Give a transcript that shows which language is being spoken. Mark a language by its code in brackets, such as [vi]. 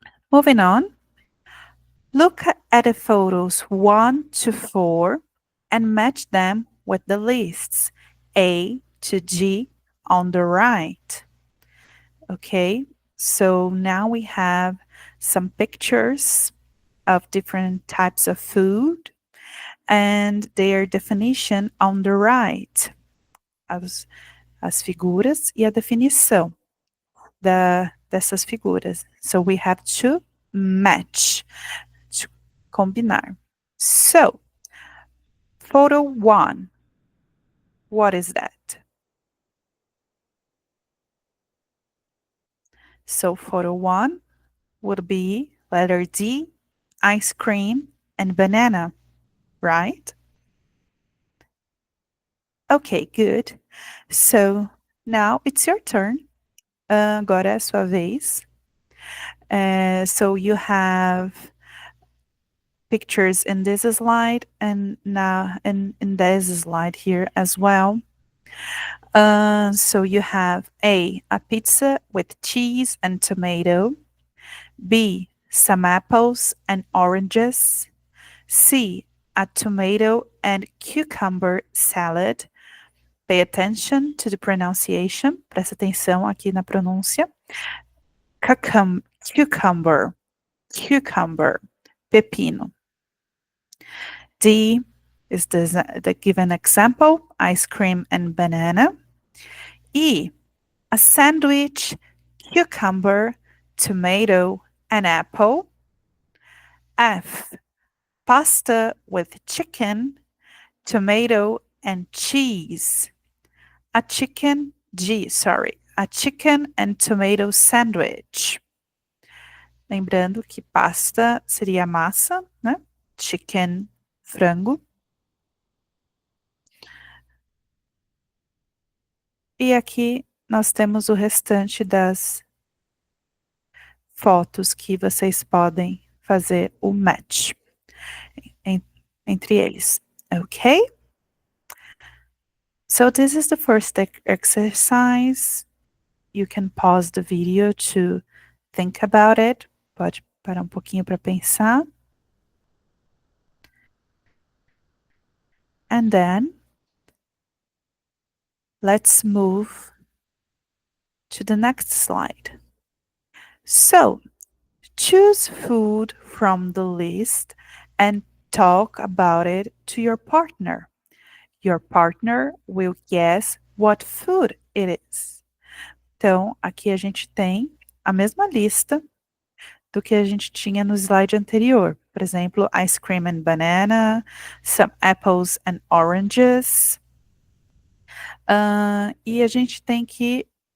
[en] Moving on, look at the photos 1 to 4 and match them with the lists A to G on the right. Okay, so now we have some pictures of different types of food and their definition on the right. [pt] As figuras e a definição dessas figuras. [en] So we have to match, to combinar. So, photo 1, what is that? So photo 1 would be letter D, ice cream and banana, right? Okay, good. So now it's your turn. [pt] Agora é a sua vez. [en] So you have pictures in this slide and now in this slide here as well. So you have a pizza with cheese and tomato. B, some apples and oranges. C, a tomato and cucumber salad. Pay attention to the pronunciation. [pt] Presta atenção aqui na pronúncia. [en] Cucumber, pepino. D is the given example, ice cream and banana. E, a sandwich, cucumber, tomato, and apple. F, pasta with chicken, tomato, and cheese. A chicken and tomato sandwich. [pt] Lembrando que pasta seria massa, né? Chicken, frango. E aqui nós temos o restante das fotos que vocês podem fazer o match entre eles, ok? [en] So this is the first exercise. You can pause the video to think about it. [pt] Pode parar um pouquinho para pensar. [en] And then let's move to the next slide. So, choose food from the list and talk about it to your partner. Your partner will guess what food it is. [pt] Então, aqui a gente tem a mesma lista do que a gente tinha no slide anterior. Por exemplo, [en] ice cream and banana, some apples and oranges. [pt] E a gente tem que